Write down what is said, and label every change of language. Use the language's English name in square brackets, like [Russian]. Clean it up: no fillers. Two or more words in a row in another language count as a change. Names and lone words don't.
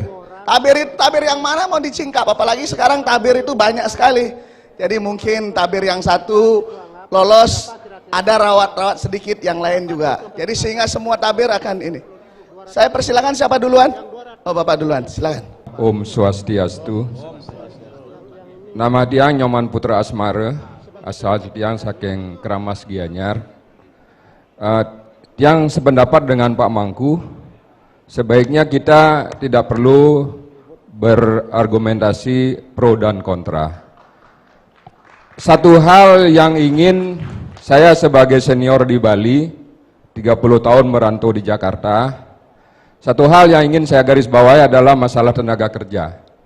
[Indonesian] Tabir yang mana mau disingkap? Apalagi sekarang tabir itu banyak sekali. Jadi mungkin tabir yang satu lolos, ada rawat-rawat sedikit yang lain juga. Jadi sehingga semua tabir akan ini. Saya persilakan, siapa duluan? Oh, Bapak duluan, silakan. [Balinese] Om Swastiastu. [Indonesian] Nama dia Nyoman Putra Asmara, asal [Balinese] tiang saking [Indonesian] Keramas Gianyar. Tiang sependapat dengan Pak Mangku, sebaiknya kita tidak perlu berargumentasi pro dan kontra. Satu hal yang ingin saya sebagai senior di Bali, 30 tahun merantau di Jakarta, satu hal yang ingin saya garis bawahi adalah masalah tenaga kerja.